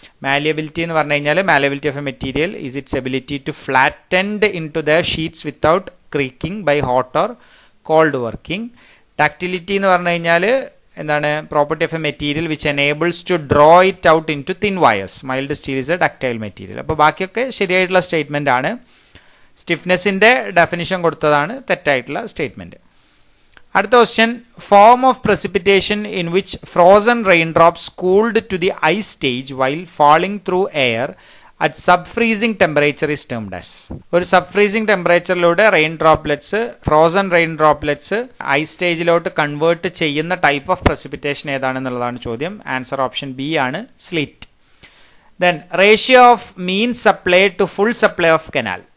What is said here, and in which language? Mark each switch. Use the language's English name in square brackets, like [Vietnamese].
[English] malleability [Malayalam] എന്ന് പറഞ്ഞു കഴിഞ്ഞാൽ [English] Malleability of a material is its ability to flattened in to the sheets without creaking by hot or cold working. Ductility [Malayalam] എന്ന് പറഞ്ഞു കഴിഞ്ഞാൽ എന്താണ്? [English] Property of a material which enables to draw it out in to thin wires. Mild steel is a ductile material. [Malayalam] അപ്പോൾ ബാക്കിയൊക്കെ ശരിയായിട്ടുള്ള statement ആണ്. സ്റ്റിഫ്നെസിന്റെ definition കൊടുത്തതാണ് തെറ്റായിട്ടുള്ള സ്റ്റേറ്റ്മെന്റ്. അടുത്ത question, [English] Form of precipitation in which frozen raindrops cooled to the ice stage while falling through air at sub-freezing temperature is termed as. [Malayalam] ഒരു sub-freezing temperatureലൂടെ frozen rain droplets ice സ്റ്റേജിലോട്ട് convert ചെയ്യുന്ന type of precipitation ഏതാണെന്നുള്ളതാണ് ചോദ്യം. Answer option B ആണ്, slit. [English] Then ratio of mean supply to full supply of canal.